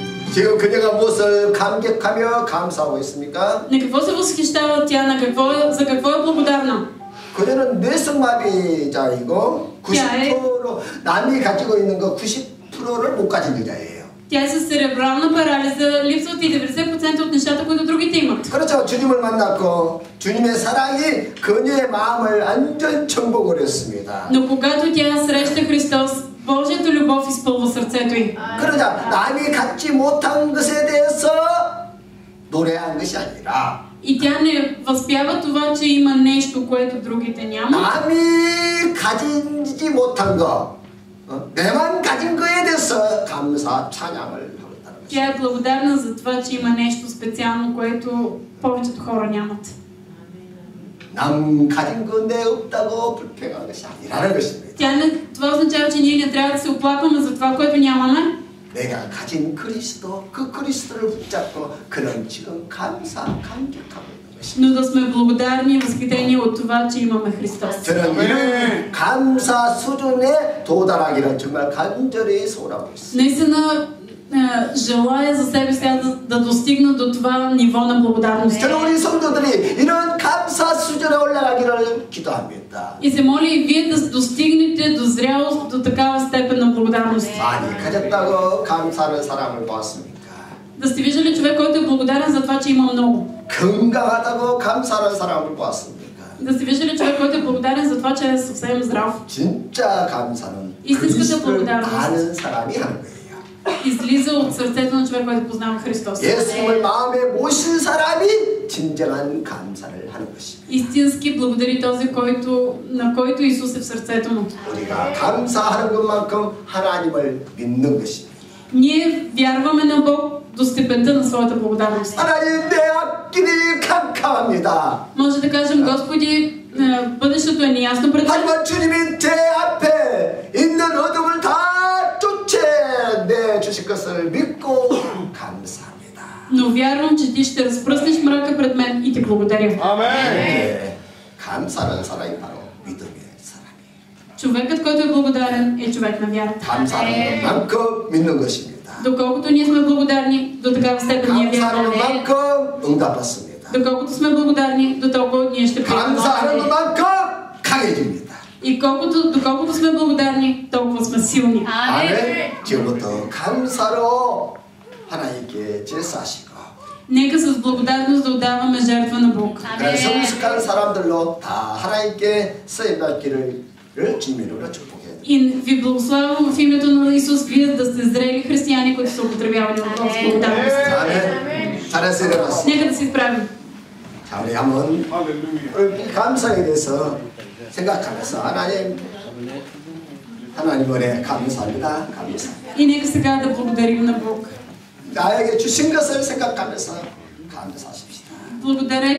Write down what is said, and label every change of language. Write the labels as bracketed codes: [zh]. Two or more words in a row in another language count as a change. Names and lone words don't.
[ko] 지금 그녀가 무엇을 감격하며 감사하고 있습니까? [bg] На какво се възхищава тя? За какво е благодарна? [ko] 그녀는 뇌성마비자이고 90% 남이 가지고 있는 거 90%를 못 가진 여자예요. [bg] Тя е с церебрална парализа, липсват и 90% от нещата, които другите имат. [ko] 그렇죠. 주님을 만났고 주님의 사랑이 그녀의 마음을 완전 정복을 했습니다. [bg] Но когато тя среща Христос, Божията любов изпълва сърцето й. [ko] 그러자 남이 갖지 못한 것에 대해서 노래한 것이 아니라 [bg] И тя не възпява това, че има нещо, което другите нямат. [ko] 남이 가지지 못한 거, 내만 가진 거에 대해서 감사 찬양을 하고 있다는 것입니다. [bg] Тя е благодарна за това, че има нещо специално, което повечето хора нямат. [ko] 남 가진 거 내 없다고 불평한 것이 아니라는 것입니다. [bg] Това означава, че ние не трябва да се оплакваме за това, което нямаме. [ko] 내가 가진 그리스도, 그 그리스도를 붙잡고 그는 지금 감격하고 있는 것입니다. [bg] Но да сме благодарни и възхитени от това, че имаме Христос. [ko] 저는 이런 감사 수준에 도달하기를 정말 간절히 소원하고 있습니다. [bg] Наистина желая за себе сега да достигна до това ниво на благодарност. [ko] 저는 우리 성도들이 이런 감사 수준에 올라가기를 기도합니다. [bg] И се моля и вие да достигнете до зрялост, до такава степен на благодарност. [ko] 많이 가졌다고 감사하는 사람을 보았습니까? [bg] Да сте виждали човек, който е благодарен за това, че има много. [ko] 건강하다고 감사하는 사람을 보았습니까? [bg] Да сте виждали човек, който е благодарен за това, че е съвсем здрав. [ko] 진짜 감사는 [bg] истинската [ko] 그리스도를 [bg] благодарност [ko] 아는 사람이 하는 거예요. [bg] излиза от сърцето на човек, който познава Христос. [ko] 예수님을 마음에 모신 사람이 진정한 감사를 하는 것입니다. [bg] Истински благодари този, на който Исус е в сърцето му. [ko] 우리가 감사하는 것만큼 하나님을 믿는 것입니다. [bg] Ние вярваме на Бог до степента на своята благодарност. [ko] 하나님 내 앞길이 캄캄합니다. [bg] Може да кажем, Господи, бъдещето е неясно пред мен. [ko] 하지만 주님이 제 앞에 있는 어둠을 다 쫓아내 주실 것을 믿고 감사합니다. [bg] Но вярвам, че Ти ще разпръснеш мрака пред мен и Ти благодаря. [ko] 아멘. 감사하는 사람이 바로 믿음의 사람이에요. [bg] Човекът, който е благодарен, е човек на вярата. [ko] 감사하는 것만큼 믿는 것입니다. [bg] Доколкото ние сме благодарни, до такава степен ние [ko] 감사하는 [bg] вярваме. [ko] 것만큼 응답받습니다. [bg] Доколкото сме благодарни, до толкова ние ще приемем. [ko] 감사하는 것만큼 강해집니다. [bg] И доколкото сме благодарни, толкова сме силни. [ko] 아멘. 지금부터 감사로 하나님께 제사하시고 [bg] Нека с благодарност да отдаваме жертва на Бог. [ko] 성숙한 사람들로 다 하나님께 쓰임받기를 주님으로 축복해요. [bg] И ви благославям в името на Исус, вие да сте зрели християни, които са употребявани от Бог с благодарност. [ko] 아멘. 잘해서 일어났습니다. [bg] Нека да се изправим. [ko] 자, 우리 한번 감사에 대해서 생각하면서 하나님 은혜 감사합니다. 감사합니다. [bg] И нека сега да благодарим на Бог. [ko] 나에게 주신 것을 생각하면서 감사하십시다. [bg] Благодаря